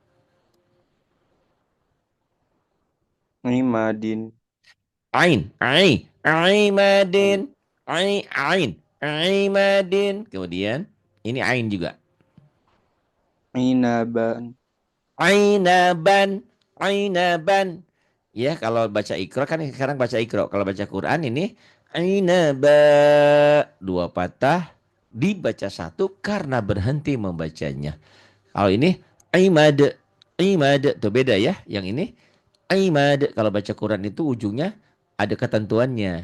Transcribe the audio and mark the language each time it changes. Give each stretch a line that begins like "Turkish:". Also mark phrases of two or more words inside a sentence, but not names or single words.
Indonesian: Imadin. Aimadin. Ain. Aimadin. Kemudian. Ini ain juga. Inaban. Ainaban. Ainaban. Ya, kalau baca Iqra kan sekarang baca Iqra. Kalau baca Quran ini Ainaba. Dua patah dibaca satu karena berhenti membacanya. Kalau ini Imad, Imad tuh beda ya. Yang ini Imad kalau baca Quran itu ujungnya ada ketentuannya.